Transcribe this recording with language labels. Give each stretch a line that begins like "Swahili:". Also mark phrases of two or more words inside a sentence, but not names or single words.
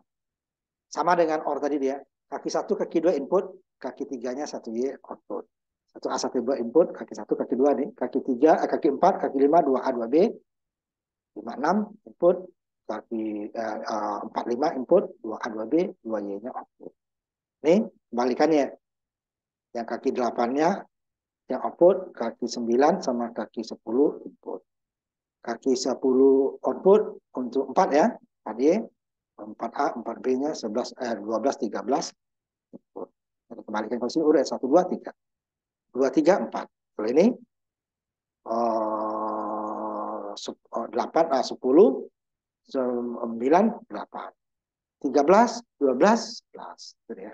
Indonesian: Sama dengan OR tadi dia. Kaki 1, kaki 2 input, kaki 3-nya 1Y output. 1A, 1B input, kaki 1, kaki 2 nih. Kaki 3, kaki 4, kaki 5, 2A, 2B. 5, 6 input, kaki 4, 5 input, 2A, 2B, 2Y-nya output. Nih, kembalikannya. Yang kaki 8-nya yang output, kaki 9 sama kaki 10 input. Kaki 10 output untuk 4 ya, 4Y, 4A, 4B-nya 11, 12, 13 input. Kembalikan posisi urut 1, 2, 3. 2, 3, 4. Kalau ini 8, 10, 9, 8. 13, 12, 11. Itu dia.